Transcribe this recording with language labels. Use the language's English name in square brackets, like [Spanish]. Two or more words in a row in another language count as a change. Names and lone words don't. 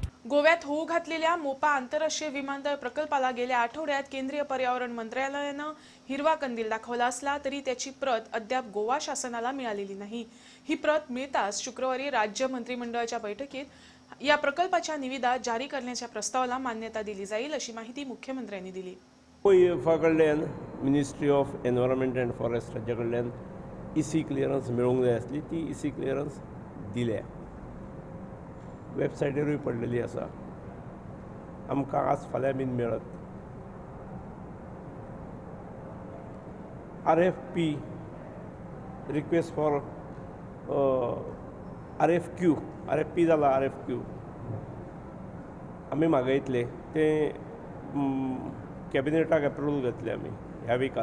[Marathi] गोव्यात होऊ घातलेल्या मोपा आंतरराष्ट्रीय विमानतळ प्रकल्पाला गेल्या आठवड्यात केंद्रीय पर्यावरण मंत्रालयानं हिरवा कंदील दाखवला असला तरी त्याची प्रत अद्याप गोवा शासनाला मिळालेली नाही। ही प्रत मिळताच शुक्रवारी राज्य मंत्रिमंडळाच्या बैठकीत या प्रकल्पाच्या निविदा जारी करण्याच्या प्रस्तावाला मान्यता दिली जाईल अशी माहिती मुख्यमंत्र्यांनी दिली। [Konkani] कडल्यान [English] Ministry of Environment and Forest [Konkani] राज्याकडल्यान [English] EC clearance [Konkani] मेळोंक जाय आसली, ती [English] EC clearance [Konkani] दिल्या। वेबसायटीरूय पडलेली आसा, आमकां आज फाल्यां बीन मेळत। [English] RFP request for RFP [Konkani] जाला RFQ आमी मागयतले ते कॅबिनेटाक एप्रुवल घेतले आमी ह्या विकांत।